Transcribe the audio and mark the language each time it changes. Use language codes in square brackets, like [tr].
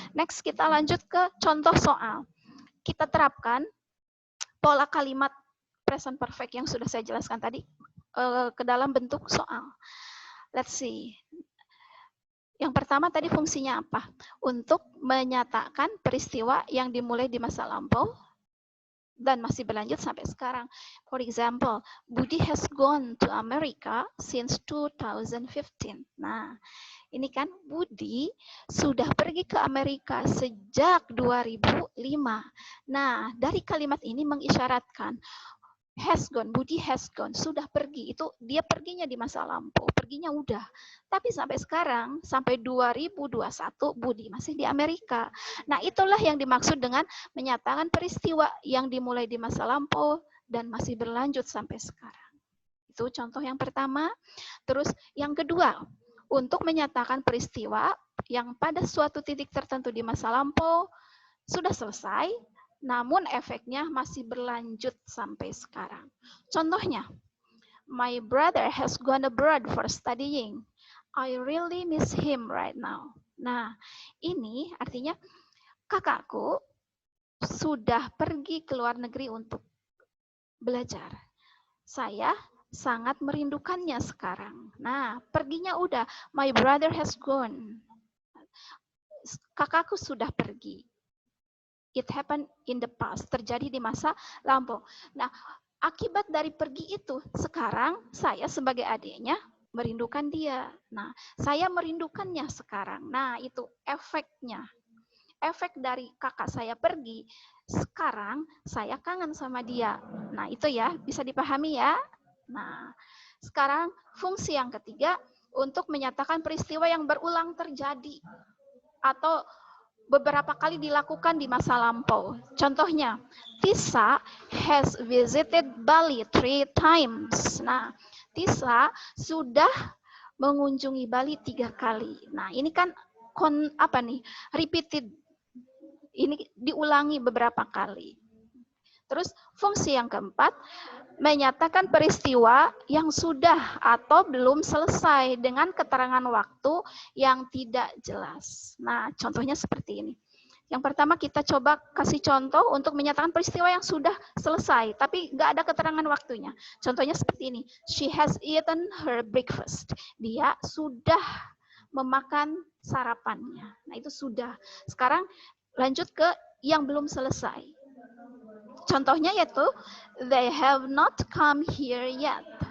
[id] Next, kita lanjut ke contoh soal. Kita terapkan pola kalimat present perfect yang sudah saya jelaskan tadi ke dalam bentuk soal. [en] Let's see. [id] Yang pertama tadi fungsinya apa? Untuk menyatakan peristiwa yang dimulai di masa lampau dan masih berlanjut sampai sekarang. [en] For example, Budi has gone to America since 2015. [id] Nah, ini kan Budi sudah pergi ke Amerika sejak 2005. Nah, dari kalimat ini mengisyaratkan [en] has gone, Budi has gone, [id] sudah pergi. Itu dia perginya di masa lampau, perginya udah. Tapi sampai sekarang, sampai 2021, Budi masih di Amerika. Nah, itulah yang dimaksud dengan menyatakan peristiwa yang dimulai di masa lampau dan masih berlanjut sampai sekarang. Itu contoh yang pertama. Terus yang kedua, untuk menyatakan peristiwa yang pada suatu titik tertentu di masa lampau sudah selesai, namun efeknya masih berlanjut sampai sekarang. Contohnya, [en] my brother has gone abroad for studying. I really miss him right now. [id] Nah, ini artinya kakakku sudah pergi ke luar negeri untuk belajar. Saya sangat merindukannya sekarang. Nah, perginya udah, [en] my brother has gone. [id] Kakakku sudah pergi. [en] It happened in the past, [id] terjadi di masa lampau. Nah, akibat dari pergi itu, sekarang saya sebagai adiknya merindukan dia. Nah, saya merindukannya sekarang. Nah, itu efeknya. Efek dari kakak saya pergi, sekarang saya kangen sama dia. Nah, itu ya, bisa dipahami ya. Nah, sekarang fungsi yang ketiga, untuk menyatakan peristiwa yang berulang terjadi atau beberapa kali dilakukan di masa lampau. Contohnya, [en] Tisa has visited Bali 3 times. [id] Nah, Tisa sudah mengunjungi Bali 3 kali. Nah, ini kan repeated. Ini diulangi beberapa kali. Terus fungsi yang keempat, menyatakan peristiwa yang sudah atau belum selesai dengan keterangan waktu yang tidak jelas. Nah, contohnya seperti ini. Yang pertama kita coba kasih contoh untuk menyatakan peristiwa yang sudah selesai, tapi nggak ada keterangan waktunya. Contohnya seperti ini. [en] She has eaten her breakfast. [id] Dia sudah memakan sarapannya. Nah, itu sudah. Sekarang lanjut ke yang belum selesai. Contohnya yaitu, [en] they have not come here yet.